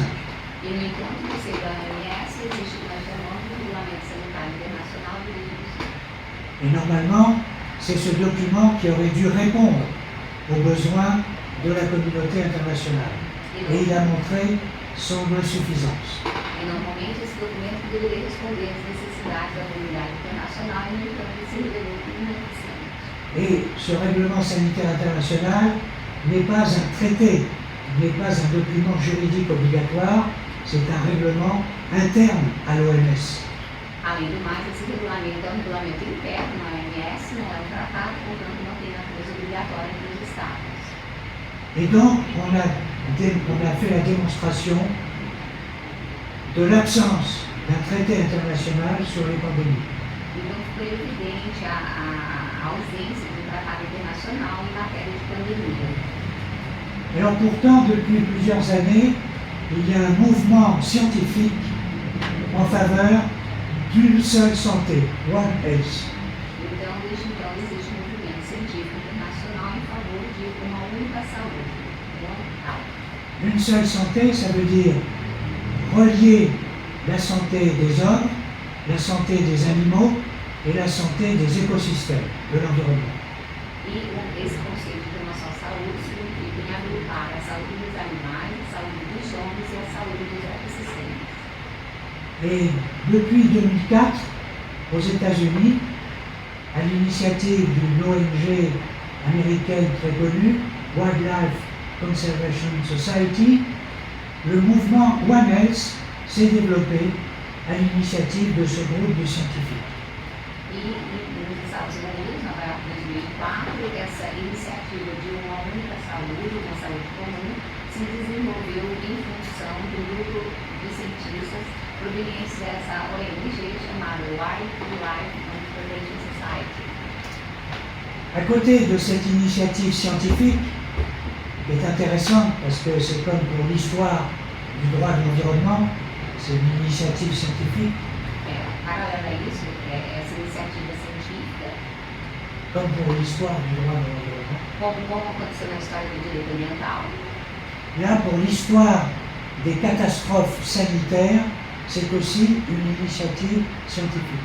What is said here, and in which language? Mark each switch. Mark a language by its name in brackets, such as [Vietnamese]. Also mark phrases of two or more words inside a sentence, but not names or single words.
[Portuguese] E, no entanto, no seio da OMS existe o mais famoso Regulamento Sanitário Internacional de 2005. [French] Et normalement, c'est ce document qui aurait dû répondre aux besoins de la communauté internationale. Et il a montré son insuffisance. [Portuguese] E normalmente esse documento deveria responder às necessidades da comunidade internacional e, no entanto, ele se revelou ineficiente. [French] Et ce règlement sanitaire international n'est pas un traité, n'est pas un document juridique obligatoire, c'est un règlement interne à l'OMS. [Portuguese] Além do mais, esse regulamento é um regulamento interno na OMS, não é um tratado, portanto não tem natureza obrigatória entre os estados. [French] Et donc, on a fait la démonstration de l'absence d'un traité international sur les pandémies. [Portuguese] Então foi evidente a ausência de um tratado internacional em matéria de pandemia. [French] Alors pourtant, depuis plusieurs années, il y a un mouvement scientifique en faveur d'une seule santé, One Health. [Portuguese] Então, desde então, existe um movimento científico internacional em favor de uma única saúde, One Health. [French] Une seule santé, ça veut dire relier la santé des hommes, la santé des animaux et la santé des écosystèmes, de l'environnement. [Portuguese] E esse conceito de uma só saúde significa em agrupar a saúde dos animais, a saúde dos homens e a saúde dos ecossistemas. [French] Et depuis 2004, aux États-Unis, à l'initiative d'une ONG américaine très connue, Wildlife Conservation Society, le mouvement One Health s'est développé à l'initiative de ce groupe de scientifiques. [Portuguese] E nos Estados Unidos, Nova York 2004, essa iniciativa de uma única saúde, uma saúde comum, se desenvolveu em função do grupo de cientistas provenientes dessa ONG chamada Wildlife Conservation Society. [French] À côté de cette initiative scientifique, qui est intéressante parce que c'est comme pour l'histoire du droit de l'environnement, c'est une initiative scientifique, [Portuguese] Paralelo a isso, essa iniciativa científica, [French] comme pour l'histoire du droit de l'environnement. [Portuguese] como aconteceu na história do direito ambiental, [French] Là, pour l'histoire des catastrophes sanitaires, c'est aussi une initiative scientifique.